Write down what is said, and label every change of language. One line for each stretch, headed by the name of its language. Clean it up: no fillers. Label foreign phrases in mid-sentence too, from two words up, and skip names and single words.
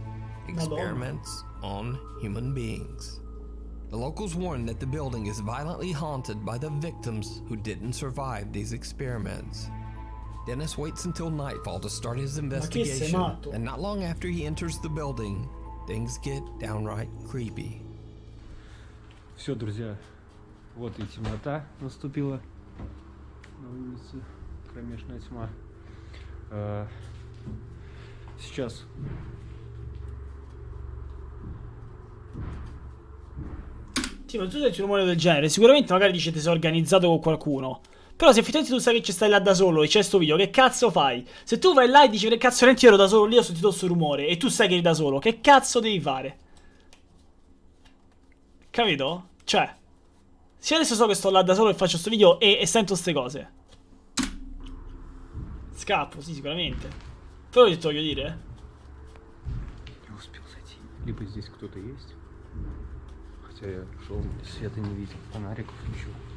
English: Experiments on human beings. The locals warn that the building is violently haunted by the victims who didn't survive these experiments. Dennis waits until nightfall to start his investigation, matto? and not long after he enters the building, things get downright creepy.
Russian: Все, друзья, вот и темнота наступила на улице, кромешная тьма. Сейчас
Italian: Sì, ma tu senti un rumore del genere, sicuramente magari dici ti sei organizzato con qualcuno. Però se effettivamente tu sai che ci stai là da solo e c'è sto video, che cazzo fai? Se tu vai là e dici che cazzo io ero da solo lì, ho sentito sto rumore e tu sai che eri da solo, che cazzo devi fare? Capito? Cioè, se adesso so che sto là da solo e faccio sto video e sento ste cose, scappo, sì, sicuramente. Però ho detto, voglio dire.
Russian: не успел зайти. Либо здесь кто-то есть, хотя я шел, света не видел, фонариков ничего.